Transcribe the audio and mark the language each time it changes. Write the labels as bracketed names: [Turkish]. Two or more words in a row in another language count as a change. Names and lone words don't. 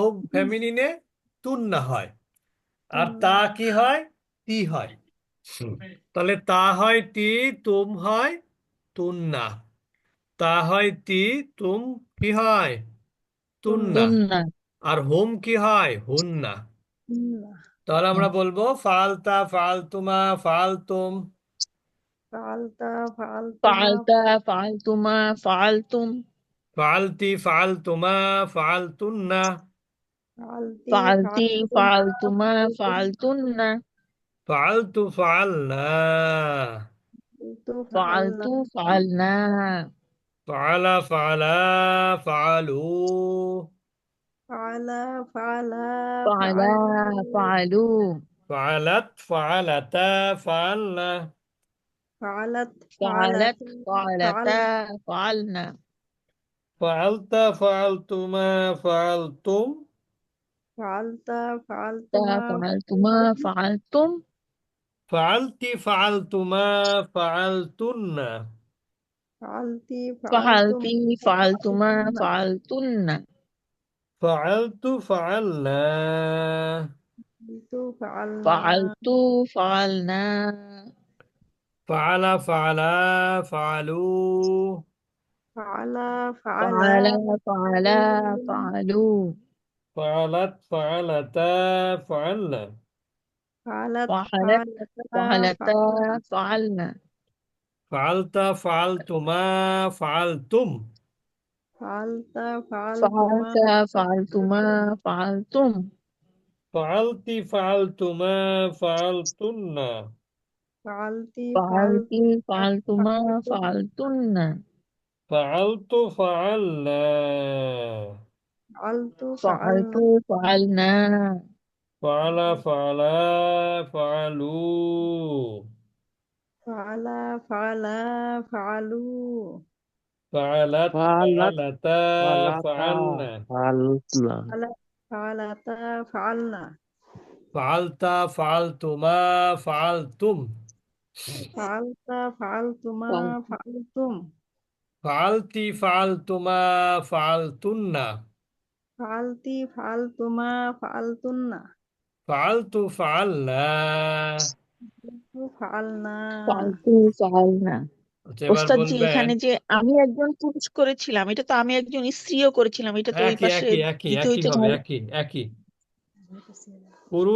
[Bangla] বহু ফেমিনিনে? তুন্না হয়। আর তা কি হয়? তি হয়। তাহলে তা হয় তি, তুম হয় তুন্না। তা হয় তি, তুম কি হয়? তুন্না। তুন্না। আর হুম কি হয়? হুন্না। তাহলে আমরা বলবো [Arabic] فعلتَ فعلتما فعلتم. فعلتَ فعلتما فعلتَ فعلتما فعلتم. ফালতি فعلتِ فعلتما فعلتنّ. ফালতি ফালতুমা ফালতুমা ফালতুন্না ফালতুন্না। فعلتُ فعلنا. فعلتُ فعلنا فعلتُ فعلنا. فعل فعلا فعلوا. فعل فعلا ফালা ফালু ফালু। فعلت فعلتا فعلن. ফালাত ফালাত فعلتُ فعل فعلتا فعلن. فعلتَ فعلتما فعلتم. ফালতা তা ফালতুমা ফালতুমা ফালতুম ফালতুম। فعلتِ فعلتما فعلتنّ. ফালতি ফালতি ফালতুমা ফালতুমা ফালতুন্না ফালতুন্না। فعلتُ فعلنا. فعلتُ فعلنا فعلتُ فعلنا. فعل فعلا فعلوا. فعل فعلا ফালা ফালু فعل فعلوا. فعلت فعلتا فعلن. ফালাত ফালাত ফালাতা ফালাতা ফালনা ফালনা। فعلتَ فعلتما فعلتم. فعلتَ فعلتما فعلتَ فعلتما فعلتم. فعلتِ فعلتما فعلتنّ. ফালতি ফালতি ফালতুমা ফালতুমা ফালতুম ফালতুন্না। فعلتُ فعلنا. فعلتُ فعلنا فعلتُ فعلنا. فعل فعلا فعلوا. فعل فعلا فعلوا ফালাত ফালাত ফালাতা ফালাতা ফালনা। ফালতনা فعل فعلتا فعلن فعلتَ فعلتما فعلتم. فعلتَ فعلتما فعلتم فعلتِ فعلتما فعلتنّ. فعلتِ فعلتما فعلتنّ فعلتُ فعلنا. فعلتُ فعلنا فعلتُ فعلنا. [Bangla] আচ্ছা, এবার ওস্তাদজি বলবেন। এখানে যে আমি একজন পুরুষ করেছিলাম, এটা তো আমি একজন স্ত্রীও করেছিলাম, এটা তো ওই একই পাশে একই একই দিতে একই হইতো হবে, তাহলে। একই একই। পুরুষ